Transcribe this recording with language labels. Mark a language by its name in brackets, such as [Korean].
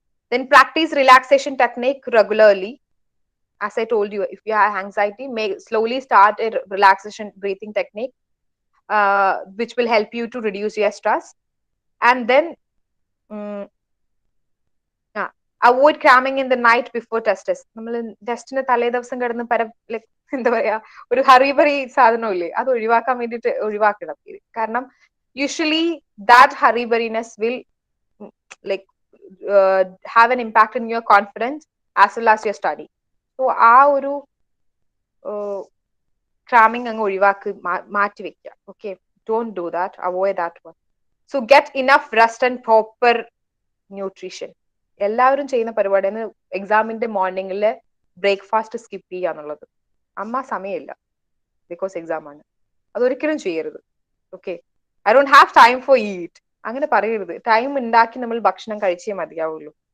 [English] Then practice relaxation technique regularly. As I told you, if you have anxiety, may slowly start a relaxation breathing technique, which will help you to reduce your stress. And then mm, avoid cramming in the night before tests. [Malayalam] നമ്മൾ ടെസ്റ്റിന് തലേ ദിവസം കിടന്ന് like എന്താ പറയാ ഒരു hurry-burry സാധനമില്ലേ അത് ഒഴിവാക്കാൻ വേണ്ടിയിട്ട് ഒഴിവാക്കണം. [English] കാരണം usually that hurriedness will like have an impact in your confidence as well as your study. [Malayalam] So ആ ഒരു cramming അങ്ങ് ഒഴിവാക്കി മാറ്റി വെക്കുക. [English] Okay, don't do that, avoid that one. So get enough rest and proper nutrition. [Malayalam] എല്ലാവരും ചെയ്യുന്ന പരിപാടിയാണ് എക്സാമിന്റെ മോർണിംഗിൽ ബ്രേക്ക്ഫാസ്റ്റ് സ്കിപ്പ് ചെയ്യുക എന്നുള്ളത്. അമ്മ സമയമില്ല [English] because exam [Malayalam] ആണ്, അതൊരിക്കലും ചെയ്യരുത്. [English] okay, I don't have time for eat, [Malayalam] അങ്ങനെ പറയരുത്. ടൈം ഉണ്ടാക്കി നമ്മൾ ഭക്ഷണം കഴിച്ചേ മതിയാവുള്ളൂ.